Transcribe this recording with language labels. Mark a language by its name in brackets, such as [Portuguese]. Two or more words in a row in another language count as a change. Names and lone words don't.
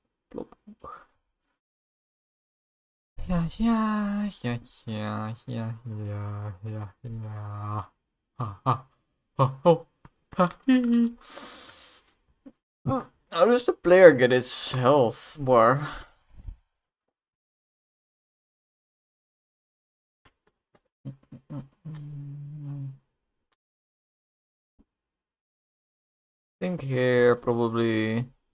[English] Plop. Ja, ja, ja, ja, ja, ja, ja, ja. Ha, ha, ha, ho, ha, hee. How does the player get his health bar? I think here probably.